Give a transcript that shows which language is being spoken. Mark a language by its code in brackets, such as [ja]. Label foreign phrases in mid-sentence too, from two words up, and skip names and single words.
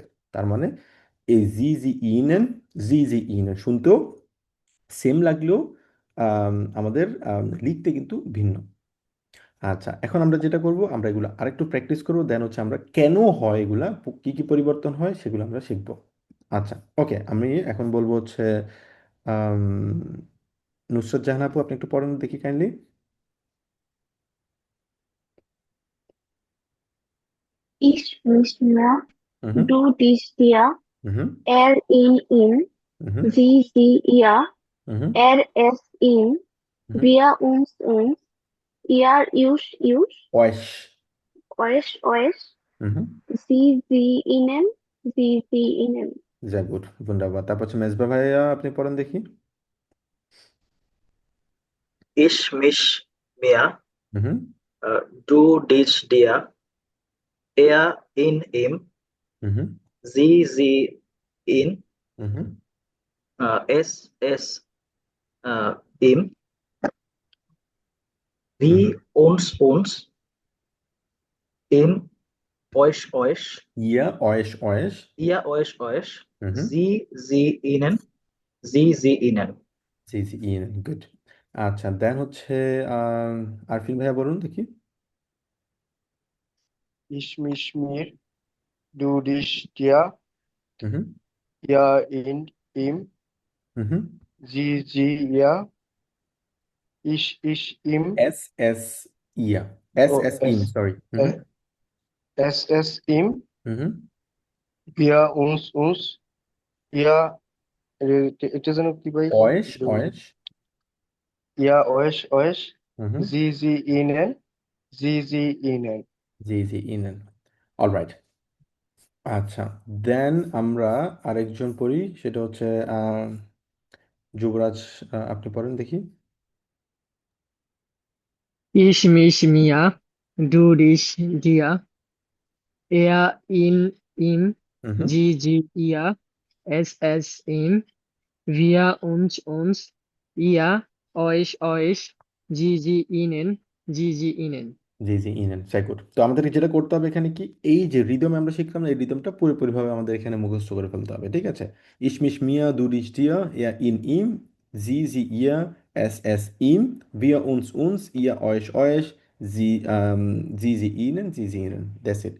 [bn] তার মানে এই [de] sie sie ihnen [bn] শুনতেও সেম লাগলেও আমাদের লিখতে কিন্তু ভিন্ন। আচ্ছা, এখন আমরা যেটা করব, আমরা এগুলো আরেকটু প্র্যাকটিস করবো, দেন হচ্ছে আমরা কেন হয় এগুলা, কি কি পরিবর্তন হয় সেগুলো আমরা শিখবো। আচ্ছা, ওকে, আমি এখন বলবো হচ্ছে আম, নুসরাত জাহান আপু, আপনি একটু পড়েন দেখি কাইন্ডলি। [de] Ich mich mir, হুম du dich dir, হুম er ihn ihm, হুম sie sie ihr, হুম er es ihm, হুম wir uns, ihr us, ওয়েশ, euch, হুম sie ihnen, sie ihnen. [bn] যা, গুড, ধন্যবাদ। তারপর হচ্ছে মেজবা ভাইয়া, আপনি পড়েন দেখি। [de] Ich mich mir, হুম du dich dir, er in ihm, হুম sie ihn, হুম es ihm, হুম wir uns, ihm, euch, ihr euch, ihr euch, হুম sie ihnen. sie sie ihn, গুড। [bn] আচ্ছা, দেন হচ্ছে আরফিন ভাইয়া বলুন দেখি। [de] Ich mich mir, du dich dir, হুম er in ihm, হুম sie ihr, ich ihm, es es ihr, oh, ইন, সরি। es ihm, হুম wir uns, ihr, [bn] এটা যেন কি ভাই একটু [de] ওয়েশ, ihr euch, হুম sie ihnen, sie ihnen. sie sie ihn, অলরাইট। [bn] আচ্ছা, দেন আমরা আরেকজন পড়ি, সেটা হচ্ছে যুবরাজ, আপনি পড়েন দেখি। [de] Ich mich mir. Du dich dir. Er in ihm. হুম Sie ihr. Es ihm. Wir uns. Ihr euch. Sie ihnen. Sie ihnen. sie sie, ihn অ্যান্ড সেকুর। [bn] তো আমাদের যেটা করতে হবে এখানে কি, এই যে রিদম আমরা শিখলাম না, এই রিদমটা পুরোপুরিভাবে আমাদের এখানে মুখস্থ করে ফেলতে হবে, ঠিক আছে? [de] ich mich mir du dich dir er ihn ihm sie sie ihr es es ihm wir uns uns ihr euch euch sie sie sie ihnen sie sie ihnen, [en] that's it.